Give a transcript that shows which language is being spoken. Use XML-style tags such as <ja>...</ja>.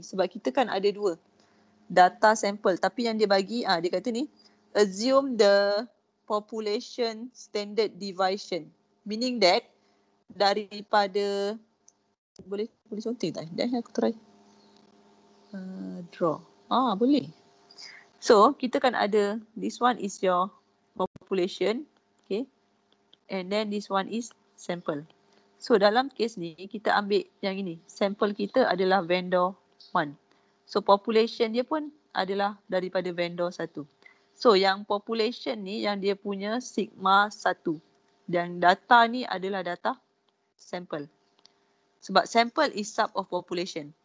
<ms>Sebab kita kan ada dua data sample, tapi yang dia bagi dia kata ni</ms> <en>assume the population standard deviation,</en> <ms>meaning that daripada boleh counting tak? Dan aku try draw. Boleh.</ms> <en>So</en> <ms>kita kan ada</ms> <en>this one is your population, okay, and then this one is sample.</en> <ms>So dalam kes ni kita ambil yang ini, sample kita adalah vendor 1. So population dia pun adalah daripada vendor 1. So yang population ni yang dia punya sigma 1. Dan data ni adalah data sample.</ms> <en>Sebab sample is sub of population.</en>